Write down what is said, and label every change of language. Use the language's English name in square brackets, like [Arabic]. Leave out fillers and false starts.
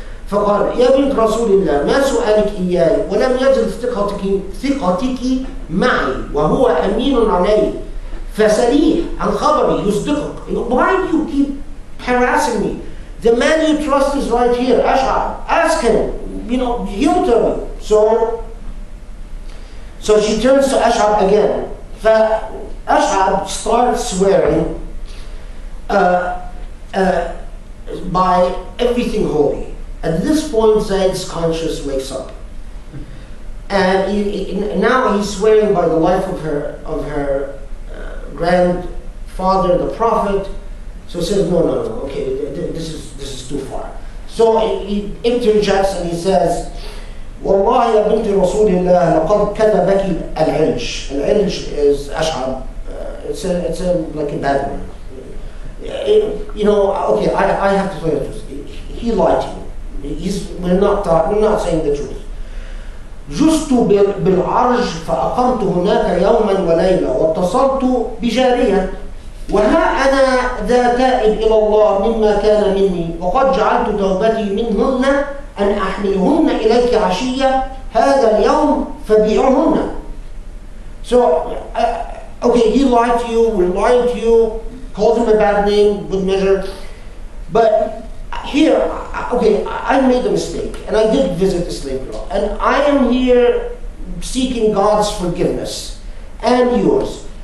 [Arabic] فقال يا بنت رسول الله ما سؤالك إياي ولم يزل ثقتك معي وهو أمين علي فسأليه عن خبري يصدقك. [English] Why do you keep harassing me? The man you trust is right here, Ash'ab. Ask him. He'll tell me. So she turns to Ash'ab again. Ash'ab starts swearing by everything holy. At this point, Zayd's conscience wakes up. And now he's swearing by the life of her grandfather, the Prophet. So he says, no, okay, this is too far. So he interjects and he says, [Arabic] والله يا بنت رسول الله لقد كذبك العلج. [English] العلج is Ash'ab. It's like a bad word. Okay, I have to tell you the truth. He lied to you. We're not saying the truth. [Arabic] جزت بالعرج فأقمت هناك يوما وليلة واتصلت بجارية وها أنا ذا تائب إلى الله مما كان مني وقد جعلت توبتي منهن أن أحملهن إليك عشية هذا اليوم فبيعهن. [English] So, okay, he lied to you, we're lying to you, called him a bad name, good measure. But here, okay, I made a mistake, and I did visit the slave girl, and I am here seeking God's forgiveness and yours.